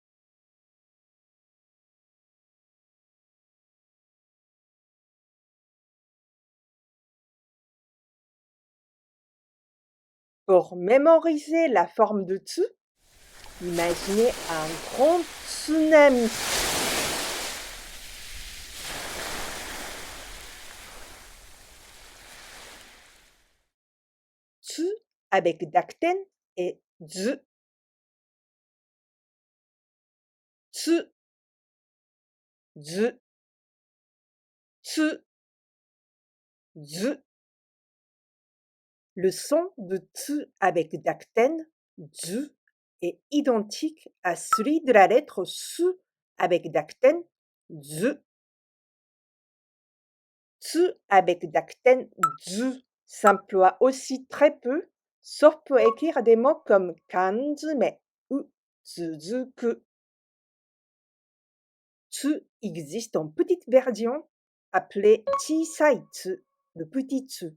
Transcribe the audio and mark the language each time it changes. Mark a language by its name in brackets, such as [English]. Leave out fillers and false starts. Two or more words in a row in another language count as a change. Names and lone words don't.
[French] Pour mémoriser la forme de tsu, imaginez un grand tsunami. Tsu avec dakten et zu, tsu, zu, tsu, zu. Le son de tsu avec dakten, zu, est identique à celui de la lettre su avec dakten, zu. Tsu avec dakten, zu s'emploie aussi très peu, sauf pour écrire des mots comme kanzume ou tsuzuku. Tsu existe en petite version appelée [Japanese] chisai tsu, [French] le petit tsu.